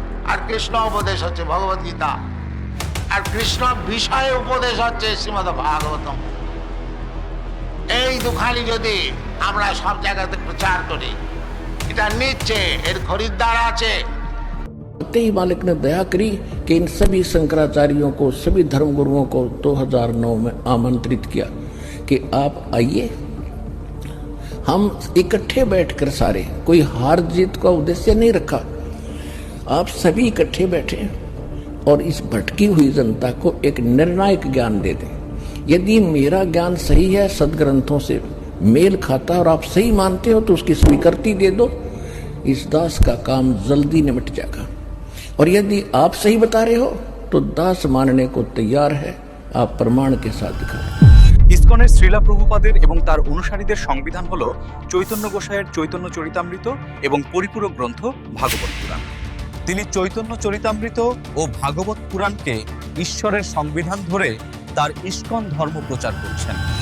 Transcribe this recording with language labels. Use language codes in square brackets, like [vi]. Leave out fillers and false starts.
[bn] আর কৃষ্ণ উপদেশ হচ্ছে ভগবত গীতা, আর কৃষ্ণ বিষয়ে উপদেশ হচ্ছে শ্রীমদ্ ভাগবতম। এই দুখানি যদি আমরা সব জায়গাতে প্রচার করি, এটা নিচ্ছে, এর খরিদ্দার আছে। [hi] ही मालिक ने दया करी कि इन सभी शंकराचार्यों को, सभी धर्मगुरुओं को 2009 में आमंत्रित किया कि आप आइए, हम इकट्ठे बैठकर सारे, कोई हार जीत का उद्देश्य नहीं रखा, आप सभी इकट्ठे बैठे और इस भटकी हुई जनता को एक निर्णायक ज्ञान दे दें। यदि मेरा ज्ञान सही है, सदग्रंथों से मेल खाता और आप सही मानते हो तो उसकी स्वीकृति दे दो, इस दास का काम जल्दी निपट जाएगा। और यदि आप सही बता रहे हो तो दास मानने को तैयार है, आप प्रमाण के साथ दिखाओ। [bn] ইসকনের শ্রীলা প্রভুপাদের এবং তার অনুসারীদের সংবিধান হল চৈতন্য গোসাইয়ের চৈতন্য চরিতামৃত এবং পরিপূরক গ্রন্থ ভাগবত পুরাণ। তিনি চৈতন্য চরিতামৃত ও ভাগবত পুরাণকে ঈশ্বরের সংবিধান ধরে তার ইসকন ধর্ম প্রচার করছেন।